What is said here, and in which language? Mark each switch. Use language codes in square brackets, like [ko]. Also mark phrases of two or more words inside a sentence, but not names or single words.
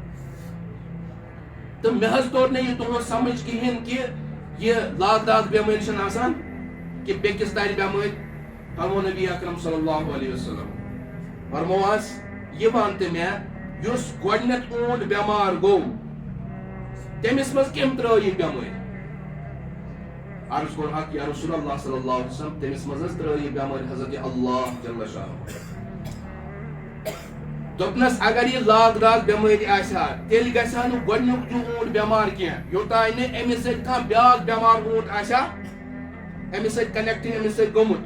[ks] تہٕ مےٚ حظ توٚر نہٕ یہِ تُہُنٛد سمجھ کِہینۍ کہِ یہِ لاگداک بٮ۪مٲرۍ چھنہٕ آسان کہ بیٚکِس ترِ بٮ۪مٲرۍ. فرمو نبی اکرم [ar] صلی اللہ علیہ وسلم [ks] فرموہس یہِ ون تہٕ مےٚ یُس گۄڈٕنیتھ اوٗنٹ بٮ۪مار گوٚو تٔمِس منٛز کٔمۍ ترٲو یہِ بٮ۪مٲرۍ. عرض کوٚر حق [ar] یا رسول اللہ صلی اللہ علیہ وسلم [ks] تٔمِس منٛز حظ ترٲو یہِ بٮ۪مٲرۍ حضرت [ar] اللہ جل شانہ. [ks] دوٚپنس اگر یہِ لاگداک بٮ۪مٲرۍ آسہِ ہا تیٚلہِ گژھِ ہا نہٕ گۄڈٕنیُک تہِ اوٗنٹ بٮ۪مار کینٛہہ یوٚتانۍ نہٕ أمِس سۭتۍ کانٛہہ بیٛاکھ بٮ۪مار اوٗنٹ آسہِ ہا أمِس سۭتۍ کنیکٹ أمِس سۭتۍ گوٚمُت.